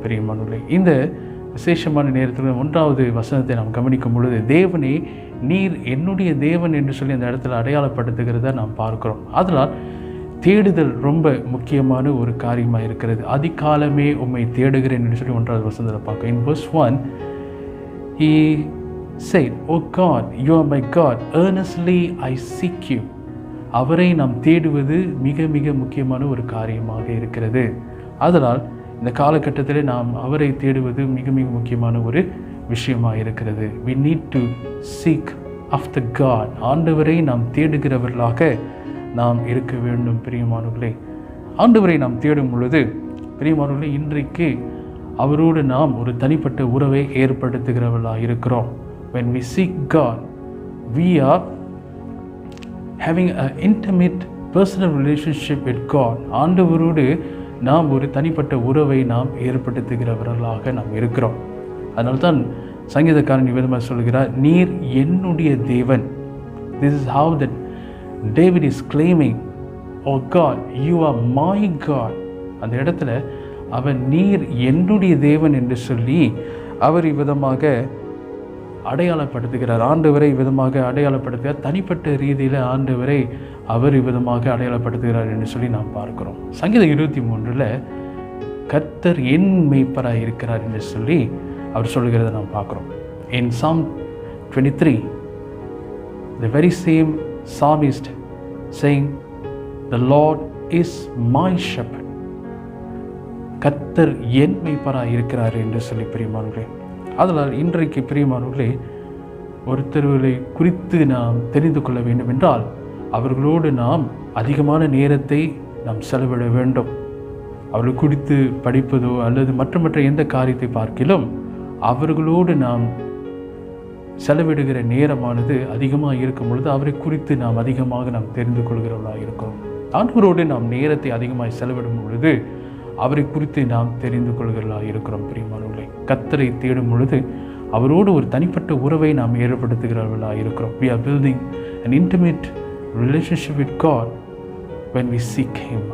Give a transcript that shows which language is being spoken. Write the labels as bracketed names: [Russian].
[Tamil] பிரியமானவர்களே, இந்த விசேஷமான நேரத்தில் 1வது வசனத்தை நாம் கவனிக்கும் பொழுது தேவனே நீர் என்னுடைய தேவன் என்று சொல்லி அந்த இடத்துல அடையாளப்படுத்துகிறத நாம் பார்க்கிறோம். அதனால் தேடுதல் ரொம்ப முக்கியமான ஒரு காரியமாக இருக்கிறது. அதிகாலமே உம்மை தேடுகிறேன் என்று சொல்லி 1வது வசனத்தில் பார்க்க. [English] In verse 1 he said, "O God, you are my God, earnestly I seek you." [Tamil] அவரை நாம் தேடுவது மிக மிக முக்கியமான ஒரு காரியமாக இருக்கிறது. அதனால் இந்த காலகட்டத்தில் நாம் அவரை தேடுவது மிக மிக முக்கியமான ஒரு விஷயமாக இருக்கிறது. [English] We need to seek after God. [Tamil] ஆண்டவரை நாம் தேடுகிறவர்களாக நாம் இருக்க வேண்டும். பிரியமானவர்களே, ஆண்டவரை நாம் தேடும் பொழுது பிரியமானவர்களே, இன்றைக்கு அவரோடு நாம் ஒரு தனிப்பட்ட உறவை ஏற்படுத்துகிறவர்களாக இருக்கிறோம். [English] When we seek God, we are having an intimate personal relationship with God. [Tamil] ஆண்டவரோடு நாம் ஒரு தனிப்பட்ட உறவை நாம் ஏற்படுத்துகிறவர்களாக நாம் இருக்கிறோம். அதனால்தான் சங்கீதக்காரன் விதமாக சொல்கிறார், நீர் என்னுடைய தேவன். [English] This is how that David is claiming, "Oh God, you are my God." [Tamil] அந்த இடத்துல அவன் நீர் என்னுடைய தேவன் என்று சொல்லி அவர் இவ்விதமாக அடையாளப்படுத்துகிறார். ஆண்டவரை விதமாக அடையாளப்படுத்துகிறார். தனிப்பட்ட ரீதியில் ஆண்டவரை அவர் விதமாக அடையாளப்படுத்துகிறார் என்று சொல்லி நாம் பார்க்கிறோம். சங்கீதம் 23 கர்த்தர் என் மேய்ப்பராக இருக்கிறார் என்று சொல்லி அவர் சொல்கிறத நாம் பார்க்கிறோம். [English] In Psalm 23, the very same psalmist saying, "The Lord is my shepherd." [Tamil] கர்த்தர் என் மேய்ப்பராக இருக்கிறார் என்று சொல்லி பிரியமானவர்களே, அதனால் இன்றைக்கு பிரியமானவர்களே, ஒருத்தர்களை குறித்து நாம் தெரிந்து கொள்ள வேண்டும் என்றால் அவர்களோடு நாம் அதிகமான நேரத்தை நாம் செலவிட வேண்டும். அவர்கள் குறித்து படிப்பதோ அல்லது மற்ற எந்த காரியத்தை பார்க்கிலும் அவர்களோடு நாம் செலவிடுகிற நேரமானது அதிகமாக இருக்கும் பொழுது அவரை குறித்து நாம் அதிகமாக நாம் தெரிந்து கொள்கிறவர்களாக இருக்கிறோம். ஆண்டவரோடு நாம் நேரத்தை அதிகமாக செலவிடும் பொழுது அவரை குறித்து நாம் தெரிந்து கொள்கிறவர்களாக இருக்கிறோம். பிரியமானவர்களே, கர்த்தரை தேடும் பொழுது அவரோடு ஒரு தனிப்பட்ட உறவை நாம் ஏற்படுத்துகிறவர்களாக இருக்கிறோம். [English] We are building an intimate relationship with God when we seek Him.